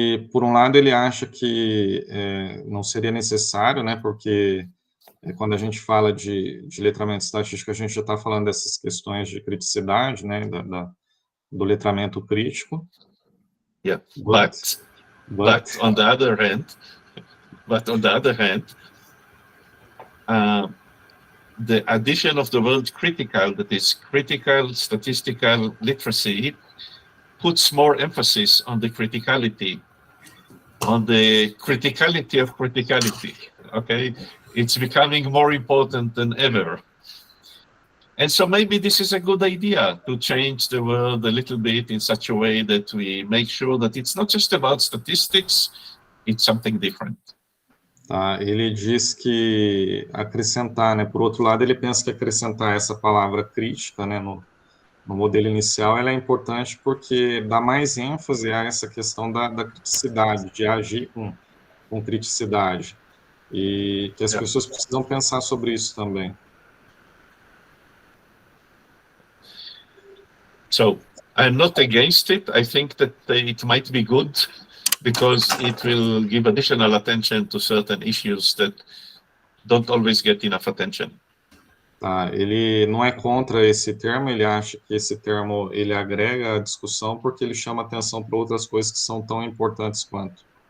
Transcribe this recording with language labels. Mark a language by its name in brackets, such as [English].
[Portuguese] Por um lado, ele acha que não seria necessário, né, porque quando a gente fala de letramento estatístico, a gente já está falando dessas questões de criticidade, né, do letramento crítico. [English] Yeah, but on the other hand, the addition of the word critical, that is critical statistical literacy, puts more emphasis on the criticality of criticality, okay? It's becoming more important than ever. And so maybe this is a good idea to change the world a little bit in such a way that we make sure that it's not just about statistics, it's something different. [Portuguese] Ele diz que acrescentar, né, por outro lado, ele pensa que acrescentar essa palavra crítica, né, no modelo inicial, ela é importante porque dá mais ênfase a essa questão da criticidade, de agir com criticidade, e que as pessoas precisam pensar sobre isso também. [English] So I'm not against it. I think that it might be good because it will give additional attention to certain issues that don't always get enough attention. [Portuguese] Ele não é contra esse termo, ele acha que esse termo ele agrega a discussão porque ele chama atenção para outras coisas que são tão importantes quanto.